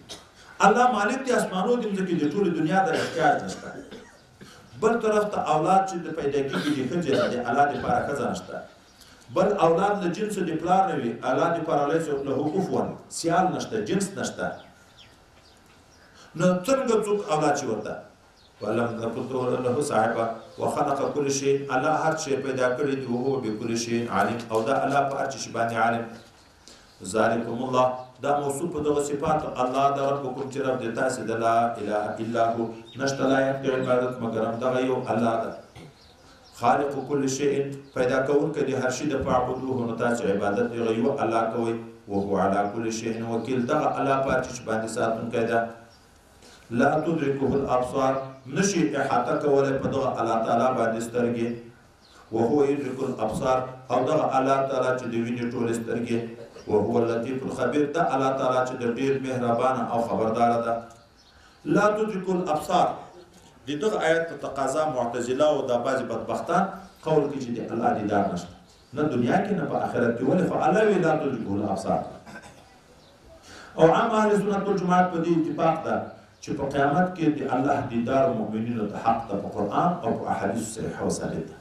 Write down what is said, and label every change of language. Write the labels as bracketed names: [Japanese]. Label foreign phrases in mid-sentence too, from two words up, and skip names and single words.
[Pashto] الله مالک د اسمانو د مځکې د ټولې دنیا د احتیاج نشته. بل طرف ته اولاد چې د پیدا کېږي د ښځې نه د الله دپاره ښځه نشته. بل اولاد له جنس د پلار نه وي، الله دپاره [Arabic] لیس له کفوا، [Pashto] سیال نشته، جنس نشته. نو څنګه څوک اولاد شي ورته؟ [Arabic] ولم تکن له صاحبه وخلق كل شيء، [Pashto] الله هر شی پیدا کړی دی، [Arabic] وهو بكل شيء عليم، [Pashto] او دا الله په هر شي باندې عالم. [Arabic] ذلكم الله، [Pashto] دا موصوف په دغه صفات الله د ربکم چې رب د تاسې د [Arabic] لا اله الا هو، [Pashto] نشته لایق د عبادت مګر همدغه یو الله ده. [Arabic] خالق كل شيء، [Pashto] پیدا کوونکی د هر شي د فاعبدوه، نو تاسې عبادت دغه یو الله کوئ. [Arabic] وهو على كل شيء وکیل، [Pashto] دغه الله په هر شي باندې ساتونکی ده. [Arabic] لا تدركه الابصار، [Pashto] نشي احاطه کولی په دغه الله تعالی باندې سترګې. [Arabic] وهو يدرك الابصار، [Pashto] او دغه الله تعالی چې د وینې ټولې سترګې. [Arabic] وهو اللطيف الخبير، [Pashto] دا الله تعالی چې د ډېر مهربانه او خبرداره ده. [Arabic] لا تدرك الابصار، [Pashto] د دغه آیت په تقاضا معتزله او د بعضې بدبختان قول کوي چې د الله دیدار نشته، نه دنیا کې نه په آخرت کې. ولې؟ خو الله وی [Arabic] لا تدركه الابصار. [Pashto] او عام اهل سنت والجماعت په دې اتفاق ده چې په قیامت کې د الله دیدار مؤمنینو ته حق ده، په قرآن او په احادیث صحیحه او ثابت ده.